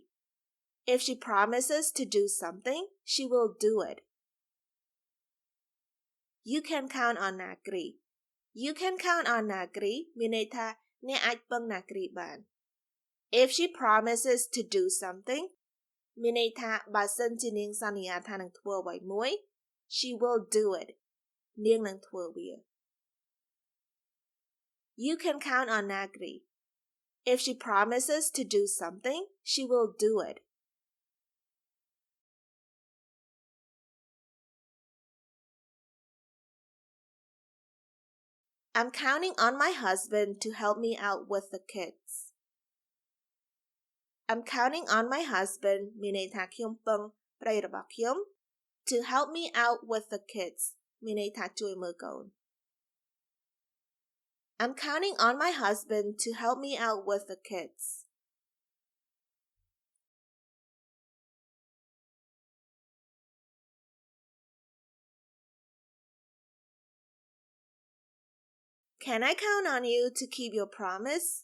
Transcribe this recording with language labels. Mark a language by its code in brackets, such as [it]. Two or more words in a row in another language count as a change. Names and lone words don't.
[en] If she promises to do something, she will do it. You can count on Nakree. You can count on Nakree [km] មានន័យថាអ្នកអាចពឹង Nakree បាន [en] If she promises to do something [km] មានន័យថាបើសិនជានាងសន្យាថានឹងធ្វើអ្វីមួយ [en] she will do it [km] នាងនឹងធ្វើវា [en] You can count on Nakree. If she promises to do something, she will do it. I'm counting on my husband to help me out with the kids. I'm counting on my husband [km] មានន័យថាខ្ញុំពឹងប្តីរបស់ខ្ញុំ [en] to help me out with the kids [km] មានន័យថាជួយមើលកូន [en] I'm counting on my husband to help me out with the kids. Can I count on you to keep your promise?